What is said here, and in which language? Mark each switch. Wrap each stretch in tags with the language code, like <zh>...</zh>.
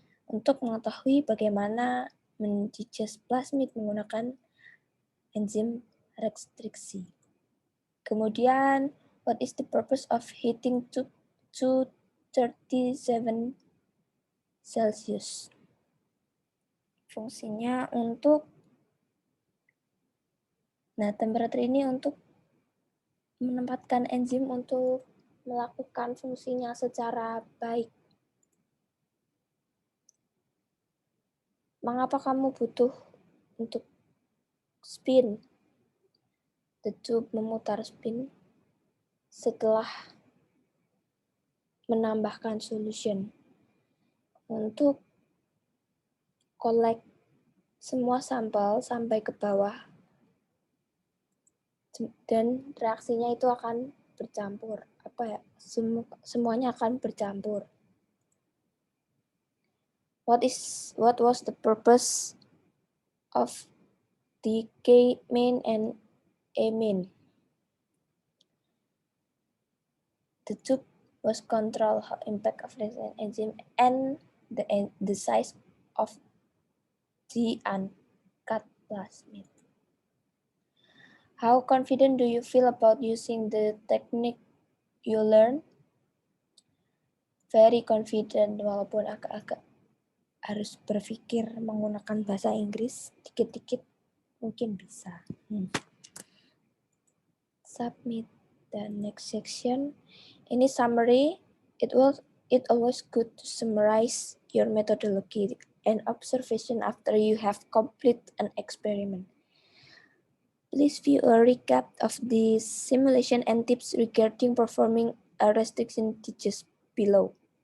<id>Untuk mengetahui bagaimana mendigest plasmid menggunakan enzim restriksi.</id> <en>Kemudian, what is the purpose of heating to 37 Celsius?</en> <id>Fungsinya untuk, temperatur ini untuk menempatkan enzim untuk melakukan fungsinya secara baik. Mengapa kamu butuh untuk spin?</id> <en>The tube</en> <id>memutar spin setelah menambahkan</id> <en>solution</en> <id>untuk</id> <en>collect</en> <id>semua sampel sampai ke bawah dan reaksinya itu akan bercampur. Semuanya akan bercampur.</id> <en>What was the purpose of the K-main and A-main? The tube was control how impact of the enzyme and the size of the uncut plasmid. How confident do you feel about using the technique you learn? Very confident,</en> <id>walaupun agak-agak harus berpikir menggunakan bahasa Inggris, dikit-dikit mungkin bisa.</id> <en>Submit the next section.</en> <id>Ini summary.</id> <en>It always good to summarize your methodology and observation after you have completed an experiment. Please view a recap of the simulation and tips regarding performing a restriction digest below.</en>